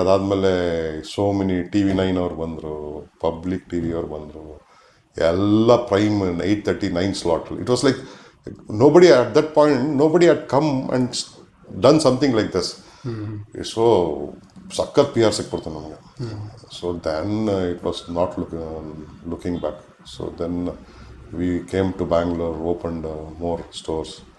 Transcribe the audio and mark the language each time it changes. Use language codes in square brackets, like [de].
[kn] ಅದಾದಮೇಲೆ [en] so many [kn] TV9 ಅವ್ರು ಬಂದರು, ಪಬ್ಲಿಕ್ TV ಅವ್ರು ಬಂದರು, ಎಲ್ಲ prime 8:30-9 slot. [en] It was like nobody at that point, nobody had come and done something like this. So [kn] ಸಖತ್ PR ಸಿಕ್ಬಿಡ್ತು ನಮಗೆ. [en] So then it was not looking back. So then we came to Bangalore, opened more stores.